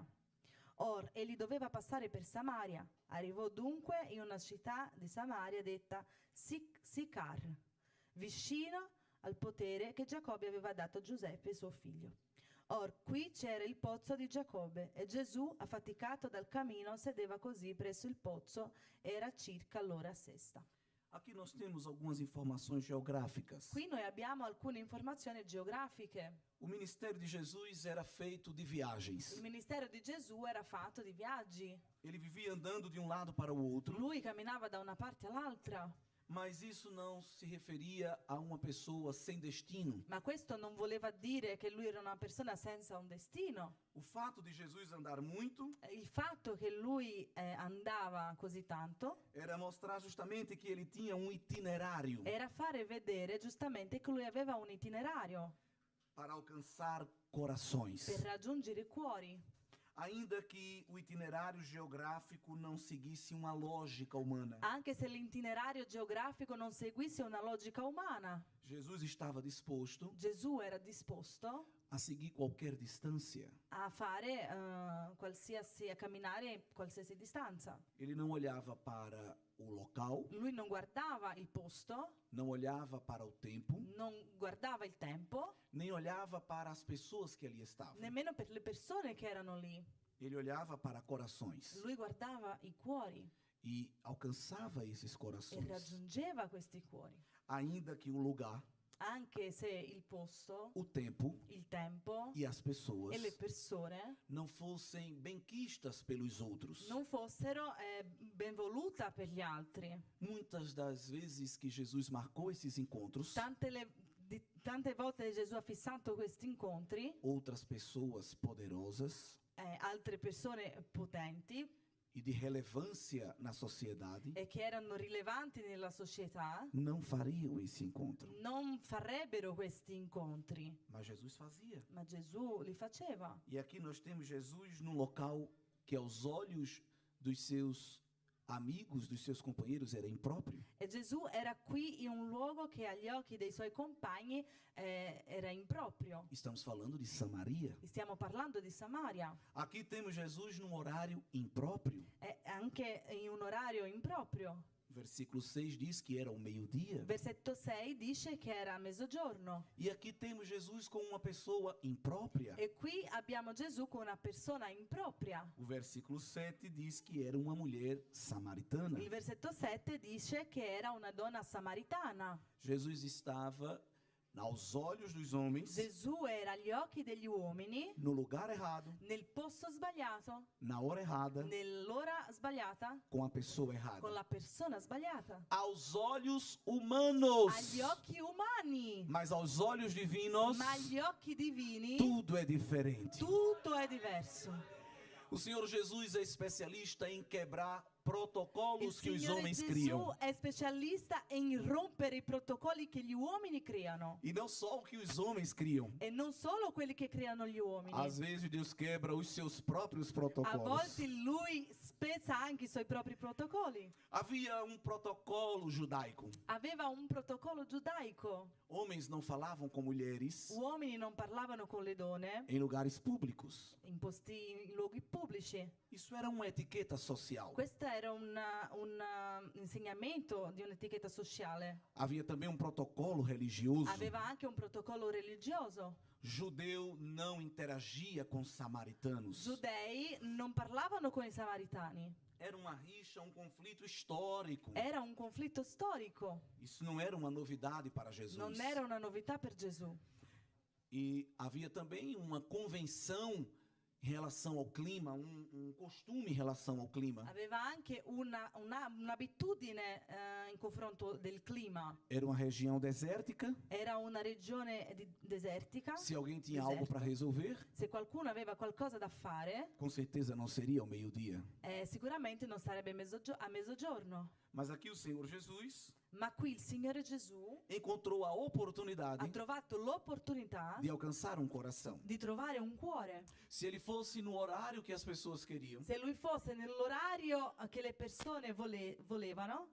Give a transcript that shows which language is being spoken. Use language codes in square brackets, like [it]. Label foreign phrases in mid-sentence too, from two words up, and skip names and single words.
[it] Or egli doveva passare per Samaria. Arrivò dunque in una città di Samaria detta Sicar, vicino al potere che Giacobbe aveva dato a Giuseppe suo figlio. Or qui c'era il pozzo di Giacobbe e Gesù, affaticato dal cammino, sedeva così presso il pozzo, era circa l'ora sesta. [pt] Aqui nós temos algumas informações geográficas. [it] Qui noi abbiamo alcune informazioni geografiche. [pt] O ministério de Jesus era feito de viagens. [it] Il ministero di Gesù era fatto di viaggi. [pt] Ele vivia andando de um lado para o outro, [it] Lui camminava da una parte all'altra, [pt] mas isso não se referia a uma pessoa sem destino. [it] ma questo non voleva dire che lui era una persona senza un destino. [pt] O fato de Jesus andar muito [it] Il fatto che lui andava così tanto [pt] era mostrar justamente que ele tinha um itinerário [it] era fare vedere giustamente che lui aveva un itinerario [pt] para alcançar corações. [it] per raggiungere i cuori. [pt] Ainda que o itinerário geográfico não seguisse uma lógica humana, [it] Anche se l'itinerario geografico non seguisse una logica umana, [pt] Jesus estava disposto [it] Gesù era disposto [pt] a seguir qualquer distância. [it] a fare a camminare qualsiasi distanza. [pt] Ele não olhava para o local, [it] Lui non guardava il posto, [pt] não olhava para o tempo, [it] non guardava il tempo, [pt] nem olhava para as pessoas que ali estavam. [it] nemmeno per le persone che erano lì. [pt] Ele olhava para corações [it] Lui guardava i cuori [pt] e alcançava esses [it] e [pt] corações, [it] raggiungeva questi cuori. [pt] ainda que o lugar, [it] Anche se il posto, [pt] o tempo [it] il tempo [pt] e as pessoas [it] e le persone [pt] não fossem benquistas pelos outros. [it] non fossero ben voluta per gli altri. [pt] Muitas das vezes que Jesus marcou esses encontros, [it] Tante volte Gesù ha fissato questi incontri, [pt] outras pessoas poderosas [it] altre persone potenti [pt] e de relevância na sociedade [it] e che erano rilevanti nella società [pt] não fariam esse encontro, [it] non farebbero questi incontri, [pt] mas Jesus fazia. [it] ma Gesù li faceva. [pt] E aqui nós temos Jesus num local que aos olhos dos seus amigos, dos seus companheiros, era impróprio. [it] E Gesù era qui in un luogo che agli occhi dei suoi compagni era improprio. [pt] Estamos falando de Samaria. [it] Stiamo parlando di Samaria. [pt] Aqui temos Jesus num horário impróprio. [it] E anche in un orario improprio. [pt] Versículo 6 diz que era o meio-dia. [it] Versetto 6 dice che era a mezzogiorno. [pt] E aqui temos Jesus com uma pessoa imprópria. [it] E qui abbiamo Gesù con una persona impropria. [pt] O versículo 7 diz que era uma mulher samaritana. [it] Il versetto 7 dice che era una donna samaritana. [pt] Jesus estava aos olhos dos homens, [it] Gesù era agli occhi degli uomini, [pt] no lugar errado, [it] nel posto sbagliato, [pt] na hora errada, [it] nell'ora sbagliata, [pt] com a pessoa [it] con [pt] errada. [it] la persona sbagliata. [pt] Aos olhos humanos, [it] Agli occhi umani, [pt] mas aos olhos divinos, [it] ma agli occhi divini [pt] tudo é diferente. [it] tutto è diverso. [pt] O Senhor Jesus é especialista em quebrar [it] Il [pt] protocolos que os [it] Signore [pt] homens [it] Gesù [pt] criam. [it] è specialista in rompere i protocolli che gli uomini creano. [pt] E não só o que os homens criam. [it] E non solo quelli che creano gli uomini. [pt] Às vezes Deus quebra os seus próprios [it] A [pt] protocolos. [it] volte lui spezza anche i suoi propri protocolli. [pt] Havia um protocolo judaico. [it] Aveva un protocollo giudaico. [pt] Homens não falavam com mulheres [it] Uomini non parlavano con le donne [pt] em lugares públicos. [it] in luoghi pubblici. [pt] Isso era uma etiqueta social. [it] Questo era un insegnamento di un'etichetta sociale. [pt] Havia também um protocolo religioso. [it] Aveva anche un protocollo religioso. [pt] Judeu não interagia com samaritanos. [it] Giudei non parlavano con i samaritani. [pt] Era uma rixa, um conflito histórico. [it] Era un conflitto storico. [pt] Isso não era uma novidade para Jesus. [it] Non era una novità per Gesù. [pt] E havia também uma convenção em relação ao clima, um costume em relação ao clima. [it] Aveva anche un'abitudine in confronto del clima. [pt] Era uma região desértica. [it] Era una regione desertica. [pt] Se alguém tinha algo para resolver, [it] Se qualcuno aveva qualcosa da fare, [pt] com certeza não seria ao meio-dia. [it] sicuramente non sarebbe a mezzogiorno. [pt] Mas aqui o Senhor Jesus [it] Ma qui il Signore Gesù [pt] encontrou a oportunidade [it] ha trovato l'opportunità [pt] de alcançar um coração. [it] di trovare un cuore. [pt] Se ele fosse no horário que as pessoas queriam, [it] Se lui fosse nell'orario che le persone volevano,